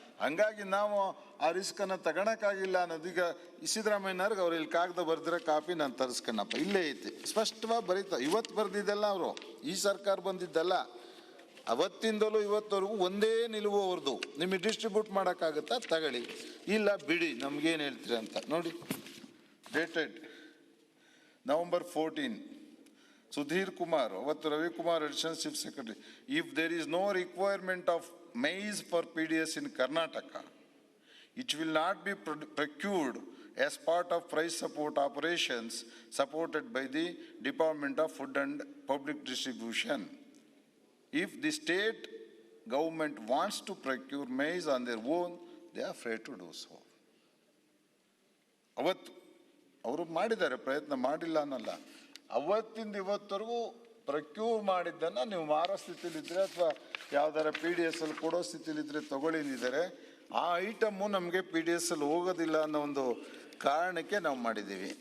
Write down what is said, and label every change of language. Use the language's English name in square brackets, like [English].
[Kannada] ಹಂಗಾಗಿ ನಾವು ಆ ರಿಸ್ಕನ್ನು ತಗೊಳಕ್ಕಾಗಿಲ್ಲ ಅನ್ನೋದೀಗ ಸಿದ್ದರಾಮಯ್ಯನವ್ರಿಗೆ ಅವ್ರು ಇಲ್ಲಿ ಕಾಗದ ಬರ್ದಿರೋ ಕಾಪಿ ನಾನು ತರಿಸ್ಕಣಪ್ಪ, ಇಲ್ಲೇ ಐತಿ ಸ್ಪಷ್ಟವಾಗಿ ಬರೀತಾ. ಇವತ್ತು ಬರ್ದಿದ್ದಲ್ಲ ಅವರು, ಈ ಸರ್ಕಾರ ಬಂದಿದ್ದಲ್ಲ, ಅವತ್ತಿಂದಲೂ ಇವತ್ತವರೆಗೂ ಒಂದೇ ನಿಲುವು ಅವ್ರದ್ದು. ನಿಮಗೆ ಡಿಸ್ಟ್ರಿಬ್ಯೂಟ್ ಮಾಡೋಕ್ಕಾಗತ್ತಾ? ತಗೊಳ್ಳಿ, ಇಲ್ಲ ಬಿಡಿ, ನಮ್ಗೇನು ಹೇಳ್ತೀರಿ ಅಂತ ನೋಡಿ. ಡೇಟೆಡ್ November 14, Sudhir Kumar, ಅವತ್ತು Ravikumar, Additional Chief Secretary. [English] If there is no requirement of maize for PDS in Karnataka, it will not be procured as part of price support operations supported by the Department of Food and Public Distribution. If the state government wants to procure maize on their own, they are free to do so. [Kannada] ಅವತ್ತು ಅವರು ಮಾಡಿದ್ದಾರೆ, ಪ್ರಯತ್ನ ಮಾಡಿಲ್ಲ ಅನ್ನಲ್ಲ. ಅವತ್ತಿಂದ ಇವತ್ತರೆಗೂ procure ಮಾಡಿದ್ದನ್ನು ನೀವು ಮಾರೋ ಸ್ಥಿತಿಲಿದ್ರೆ ಅಥವಾ ಯಾವ್ದಾರ PDS ಅಲ್ಲಿ ಕೊಡೋ ಸ್ಥಿತಿಲಿದ್ರೆ ತಗೊಳ್ಳಿದ್ದಾರೆ. ಆ ಐಟಮ್ಮು ನಮಗೆ PDS ಅಲ್ಲಿ ಹೋಗೋದಿಲ್ಲ ಅನ್ನೋ ಒಂದು ಕಾರಣಕ್ಕೆ ನಾವು ಮಾಡಿದ್ದೀವಿ.